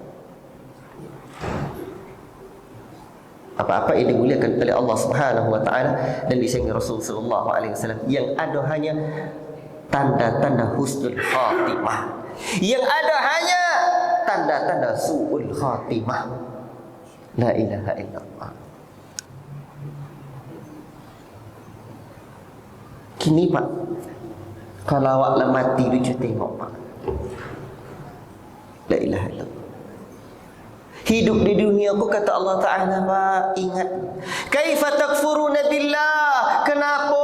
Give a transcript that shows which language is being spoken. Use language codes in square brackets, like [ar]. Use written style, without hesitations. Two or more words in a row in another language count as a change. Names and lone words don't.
[id] Apa-apa yang dimuliakan oleh Allah [ar] سبحانه وتعالى [id] dan disayang Rasul [ar] صلى الله عليه وسلم, [id] yang ada hanya tanda-tanda [ar] حسن الخاتمة, [id] yang ada hanya tanda-tanda [ar] سوء الخاتمة. لا إله إلا الله. [min] Kini Pak, kalau awak lah mati lucu tengok Pak. [ar] لا إله إلا الله. [id] Hidup di dunia aku, kata Allah Ta'ala Pak, ingat, [ar] كيف تكفرون بالله, [id] kenapa